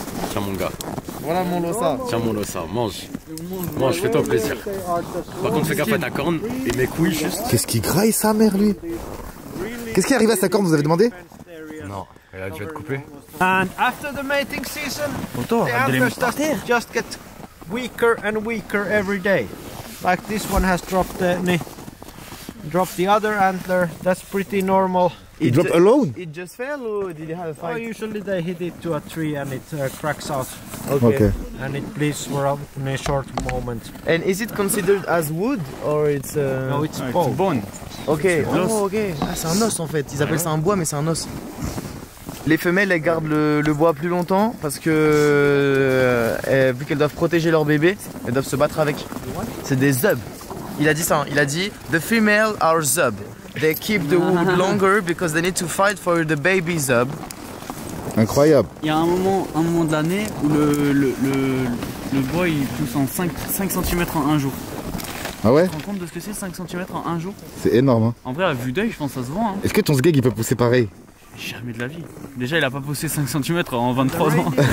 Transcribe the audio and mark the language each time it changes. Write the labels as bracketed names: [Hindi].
[French] Tiens mon gars, Voilà mon losa. tiens mon losa, mange. Mange, fais-toi plaisir. Par contre fais gaffe à ta corne et mes couilles juste. Qu'est-ce qui graille sa mère lui? Qu'est-ce qui est arrivé à sa corne, vous avez demandé? Non, elle a dû être coupée. [English] And after the mating season, the antlers just get weaker and weaker every day. Like this one has dropped the other antler. That's pretty normal. It dropped alone? It just fell or did you have a Oh, fight? usually they hit it to a tree and it cracks out Okay. and it bleeds for a short moment. And is it considered as wood or it's No, it's [French] C'est [English] bone. [French] bon. Ok, oh, ok. Ah, c'est un os en fait. Ils appellent ça un bois, mais c'est un os. Les femelles, elles gardent le bois plus longtemps parce que vu qu'elles doivent protéger leur bébé, elles doivent se battre avec. C'est des zubs. Il a dit ça. Hein. Il a dit [English] the female are zub. They keep the wood longer because they need to fight for the baby zub. [French] Incroyable. Il y a un moment de l'année où le bois il pousse en 5 cm en un jour. Ah ouais? Tu te rends compte de ce que c'est 5 cm en un jour? C'est énorme hein. En vrai, à vue d'œil, je pense que ça se voit. Hein. Est-ce que ton sgeg il peut pousser pareil? Jamais de la vie. Déjà, il a pas poussé 5 cm en 23 ans.